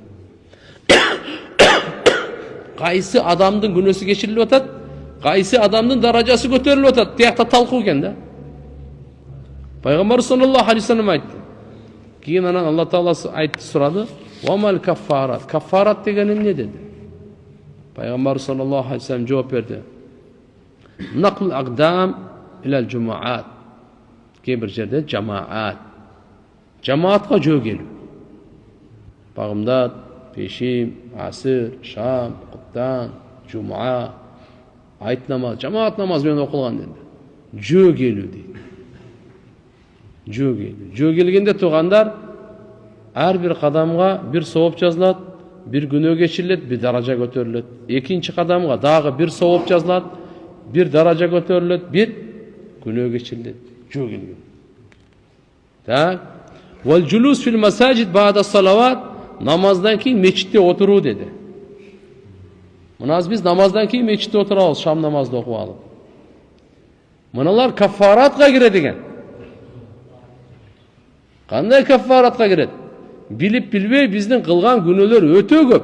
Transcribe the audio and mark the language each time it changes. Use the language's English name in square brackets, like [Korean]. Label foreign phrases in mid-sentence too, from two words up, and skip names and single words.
[Kyrgyz] Кайсы адамдын күнөөсү кечирилип атат, кайсы адамдын даражасы көтөрүлүп атат, тиякта талкуу экен да. Пайгамбар [Arabic] صلى الله عليه وسلم [Kyrgyz] айтты. Кийин анан Алла Таала айтты, сурады: [Arabic] "وما الكفارات". [Kyrgyz] Каффарат деген эмне деди. Пайгамбар [Arabic] صلى الله عليه وسلم [Kyrgyz] жооп берди: [Arabic] "نقل الأقدام إلى الجماعات". [Kyrgyz] Кээ бир жерде жамаат. Жамаатка жөө келүү. Багымдат, пешим, асыр, шам, куптан, жума, айт намаз, жамаат намаз менен окулган деди. Жөө келүү дейт. Жөө келүү. Жөө келгенде туугандар, ар бир кадамга бир сооп жазылат, бир күнөө кечирилет, бир даража көтөрүлөт. Экинчи кадамга дагы бир сооп жазылат, бир даража көтөрүлөт, бир күнөө кечирилет. Жөө келген. Так. [Arabic] والجلوس في المساجد بعد الصلوات, [Kyrgyz] намаздан кийин мечитте отуруу деди. Мына биз намаздан кийин мечитте отурабыз, шам намазды окуп алып. Мыналар каффаратка кирет экен. Кандай каффаратка кирет? Билип билбей биздин кылган күнөөлөр өтө көп.